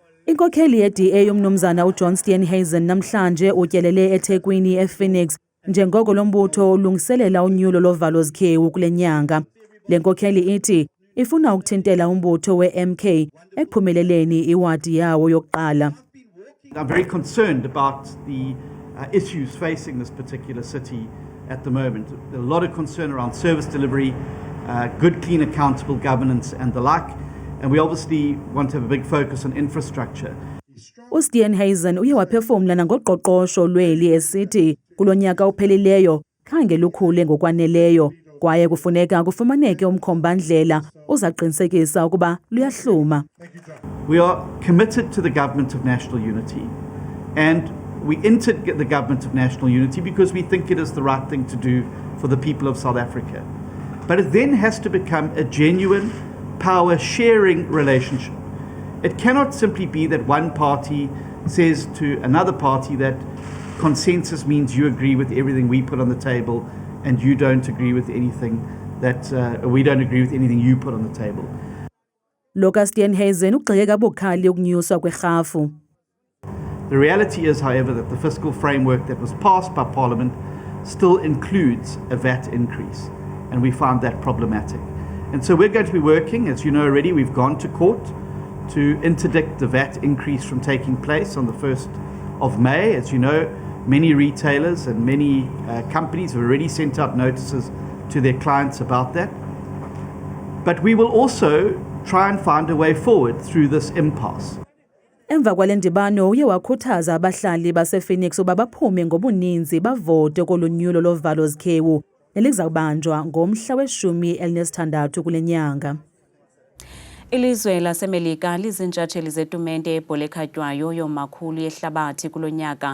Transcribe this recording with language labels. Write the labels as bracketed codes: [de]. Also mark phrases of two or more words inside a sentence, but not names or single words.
[xh] Inkokheli ye-DA yomnumzana uJohn Steenhuisen namhlanje utyelele eThekwini ePhoenix njengoko lombutho ulungiselela unyulo lovalo zikhewu kule nyanga. Le nkokheli ithi ifuna ukuthintela umbutho we-MK ekuphumeleleni iwadi yawo yokuqala. [en] I'm very concerned about the issues facing this particular city at the moment. A lot of concern around service delivery, good, clean, accountable governance and the like. And we obviously want to have a big focus on infrastructure. [xh] uSteenhuisen uye waphefumla nangoqoqosho lweli esithi kulonyaka uphelileyo khange lukhule ngokwaneleyo kwaye kufuneka kufumaneke umkhombandlela uzaqinisekisa ukuba luyahluma. [en] We are committed to the government of national unity, and we entered the government of national unity because we think it is the right thing to do for the people of South Africa. But it then has to become a genuine power sharing relationship. It cannot simply be that one party says to another party that consensus means you agree with everything we put on the table and you don't agree with anything that we don't agree with anything you put on the table. [xh] Loka Steenhuisen ugxeke kabukhali ukunyuswa kwerhafu. [en] The reality is, however, that the fiscal framework that was passed by Parliament still includes a VAT increase, and we found that problematic. And so we're going to be working, as you know already, we've gone to court to interdict the VAT increase from taking place on the 1st of May. As you know, many retailers and many companies have already sent out notices to their clients about that. But we will also try and find a way forward through this impasse. [xh] Emva kwale ndibano uye wakhuthaza abahlali basePhoenix uba baphume ngobuninzi bavote kolonyulo lovalo zikhewu nelizawubanjwa ngomhla we-16 kule nyanga. Ilizwe laseMelika lizintshatsheli zetumente yebhola ekhatywayo yomakhulu yehlabathi kulo nyaka.